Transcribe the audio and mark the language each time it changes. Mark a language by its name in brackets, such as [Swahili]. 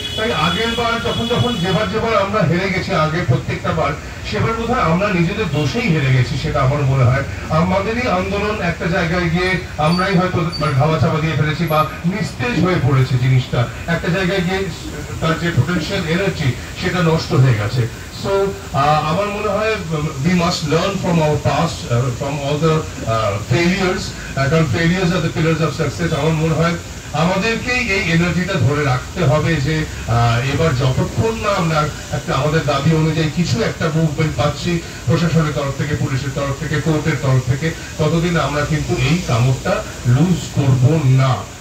[Bangla] তাই আগের বার যখন যেবার আমরা হেরে গেছি, আগে প্রত্যেকটা বার, সেবার বোধ হয় আমরা নিজেদের দোষেই হেরে গেছি, সেটা আমার মনে হয়। আমাদেরই আন্দোলন একটা জায়গায় গিয়ে আমরাই হয়তো মানে ধাওয়া চাপা দিয়ে ফেলেছি, বা নিস্তেজ হয়ে পড়েছে জিনিসটা। একটা জায়গায় গিয়ে তার যে পোটেনশিয়াল এনার্জি সেটা নষ্ট হয়ে গেছে। [English] So [Bangla] আমার মনে হয় [English] we must learn from our past, from all the failures, কারণ failures are the pillars of success. [Bangla] আমার মনে হয় আমাদেরকেই এই এনার্জিটা ধরে রাখতে হবে যে এবার যতক্ষণ না আমরা একটা আমাদের দাবি অনুযায়ী কিছু একটা মুভমেন্ট পাচ্ছি প্রশাসনের তরফ থেকে, পুলিশের তরফ থেকে, কোর্টের তরফ থেকে, ততদিন আমরা কিন্তু এই কামড়টা লুজ করব না।